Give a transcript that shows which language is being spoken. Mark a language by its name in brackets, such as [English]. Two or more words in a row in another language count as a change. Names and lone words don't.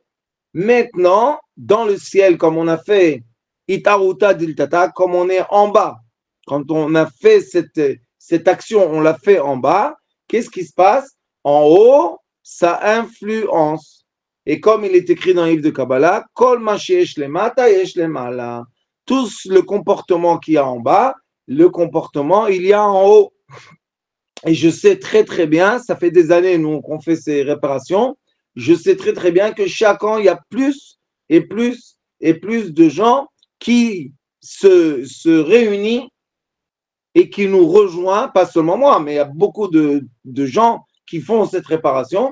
[French] Maintenant, dans le ciel, comme on a fait [Aramaic] אתערותא דלתתא, [French] comme on est en bas, quand on a fait cette action, on l'a fait en bas, qu'est-ce qui se passe? En haut, ça influence. Et comme il est écrit dans le livre de Kabbalah, [Hebrew] כל מה שיש למטה יש למעלה. [French] Tout le comportement qu'il y a en bas, le comportement, il y a en haut. Et je sais très bien, ça fait des années nous qu'on fait ces réparations, je sais très bien que chaque an, il y a plus et plus de gens qui se réunissent et qui nous rejoignent, pas seulement moi, mais il y a beaucoup de gens qui font cette réparation.